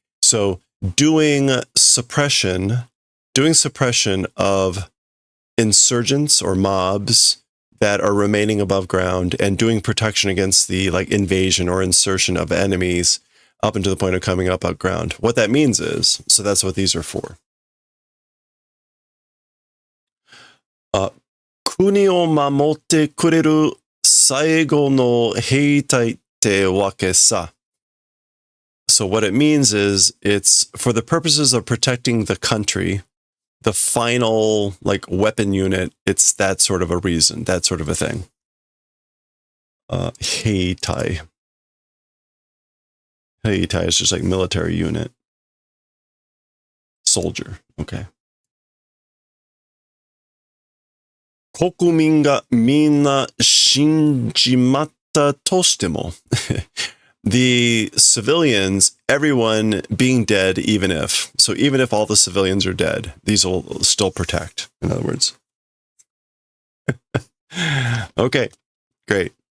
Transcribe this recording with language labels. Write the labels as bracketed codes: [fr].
[en] So, doing suppression of insurgents or mobs that are remaining above ground and doing protection against the like invasion or insertion of enemies up until the point of coming up ground. What that means is, so that's what these are for. [ja] 国を守ってくれる最後の兵隊ってわけさ. [en] So what it means is it's for the purposes of protecting the country, the final like weapon unit, it's that sort of a reason, that sort of a thing. [ja] Heitai. [en] Heitai is just like military unit. Soldier, okay. [ja] 国民がみんな死んじまったとしても [en] the civilians, everyone being dead, even if. So even if all the civilians are dead, these will still protect, in other words. Okay, great.